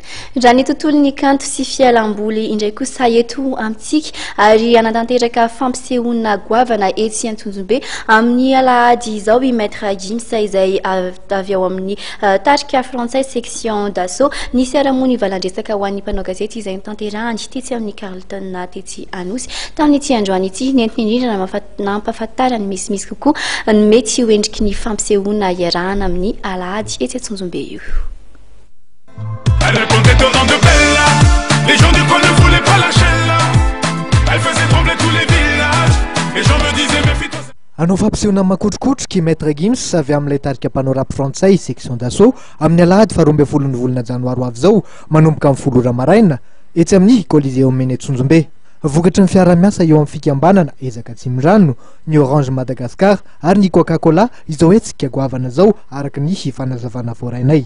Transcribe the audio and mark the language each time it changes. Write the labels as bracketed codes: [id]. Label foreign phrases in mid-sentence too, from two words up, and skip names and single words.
[mg] Raha ny tontolon'ny kanto sy fialamboly indray kosa eto amintsika ary anatanteraka fampisehoana goavana etsy Antsonjombe amin'ny alahady izao i maître Gims izay avy ao amin'ny tarika frantsay section d'assaut ny seramony valandresaka ho an'ny mpanao gazety izay nitanterahany tetsy amin'ny Carlton na tetsy Anosy tamin'ity androany ity nentina indrindra nampahafantarany misimisy kokoa ny mety ho endriky ny fampisehoana iarahana amin'ny alahady etsy Antsonjombe io. [fr] Elle répondait au nom de Bella. Les gens du coin ne voulaient pas lâcher là. Elle faisait trembler tous les villages. Les gens me disaient méfie-toi. [mg] Anao fampisehoana makotrokotroky maître Gims avy amin'ilay tarika mpanao rap frantsay section d'assaut amin'ny alahady faha 12 volana janoary avy zao manomboka amin'ny 10 ora maraina etsy amin'ny Coliseum meny Antsonjombe. Vokatry ny fiara-miasa eo amin'ny fikambanana ezaka Tsimirano, ny Orange Madagascar ary ny Coca-Cola izao etsika goavana zao araky ny fanazavana voarainay.